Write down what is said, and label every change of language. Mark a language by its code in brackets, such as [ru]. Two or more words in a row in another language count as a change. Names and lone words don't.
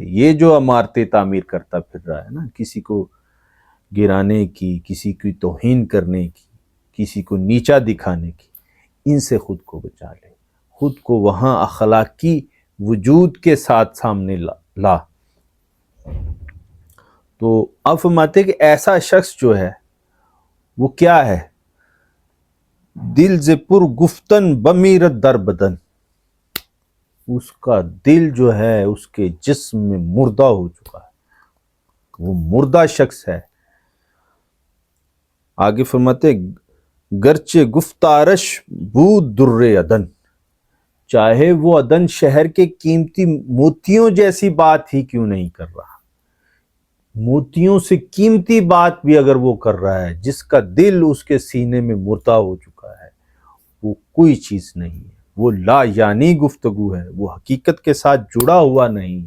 [ur] یہ جو عمارتیں تعمیر کرتا پھر رہا ہے نا، کسی کو گرانے کی، کسی کی توہین کرنے کی، کسی کو نیچا دکھانے کی، ان سے خود کو بچا لے، خود کو وہاں اخلاقی وجود کے ساتھ سامنے لا۔ تو اب فرماتے کہ ایسا شخص جو ہے وہ کیا ہے؟ [fa] دل ز پر گفتن بمیرت در بدن، [ur] اس کا دل جو ہے اس کے جسم میں مردہ ہو چکا ہے، وہ مردہ شخص ہے۔ آگے فرماتے [fa] گرچہ گفتارش بود در عدن، [ur] چاہے وہ عدن شہر کے قیمتی موتیوں جیسی بات ہی کیوں نہیں کر رہا، موتیوں سے قیمتی بات بھی اگر وہ کر رہا ہے، جس کا دل اس کے سینے میں مردہ ہو چکا ہے، وہ کوئی چیز نہیں ہے، وہ لا یعنی گفتگو ہے، وہ حقیقت کے ساتھ جڑا ہوا نہیں ہے۔